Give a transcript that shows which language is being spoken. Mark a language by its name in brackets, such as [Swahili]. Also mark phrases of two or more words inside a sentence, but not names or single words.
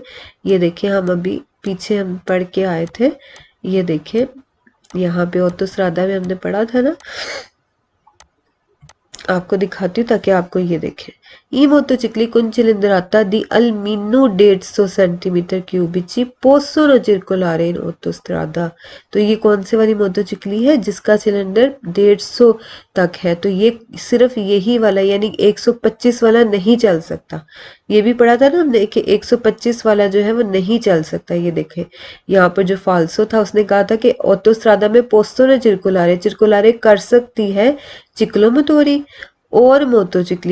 [Hindi] ये देखिए, हम अभी पीछे हम पढ़ के आए थे, ये देखें यहाँ पे ऑटोस्ट्रादा में हमने पढ़ा था ना, आपको दिखाती हूँ ताकि आपको ये देखें। [Italian] I motocicli con cilindrata di almeno 150 centimetri cubici possono circolare in autostrada. [Hindi] तो ये कौन से वाली मोटोचिक्ली है? जिसका सिलेंडर 150 तक है। तो ये सिर्फ यही वाला, यानी 125 वाला नहीं चल सकता। ये भी पढ़ा था ना हमने कि 125 वाला जो है वो नहीं चल सकता। ये देखें यहाँ पर जो फाल्सो था उसने कहा था कि ऑटोस्ट्रादा में [Italian] possono circolare [Hindi] कर सकती है चिक्लोमोटोरी और मोटोचिक्ली।